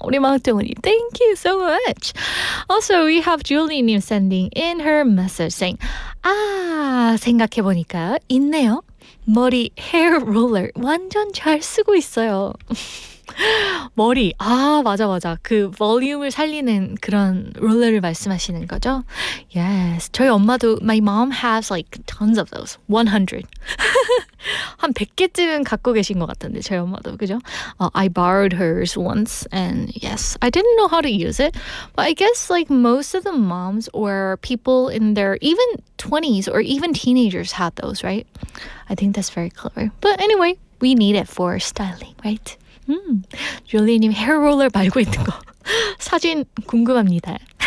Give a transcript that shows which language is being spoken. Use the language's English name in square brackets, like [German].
[English] 우리 마끼아또님, thank you so much. Also, we have Julie님 sending in her message saying, [Korean] 생각해보니까 있네요. 머리 헤어 롤러 완전 잘 쓰고 있어요. 머리, 맞아. 그 볼륨을 살리는 그런 롤러를 말씀하시는 거죠? [English] Yes. [Korean] 저희 엄마도, [English] my mom has tons of those. 100. [Korean] 한 100개쯤은 갖고 계신 것 같은데, 저희 엄마도, 그죠? [English] I borrowed hers once, and yes, I didn't know how to use it, but I guess most of the moms or people in their even 20s or even teenagers had those, right? I think that's very clever. But anyway, we need it for styling, right? [Korean] 줄리님 헤어롤러 말고 있는 거 사진 궁금합니다.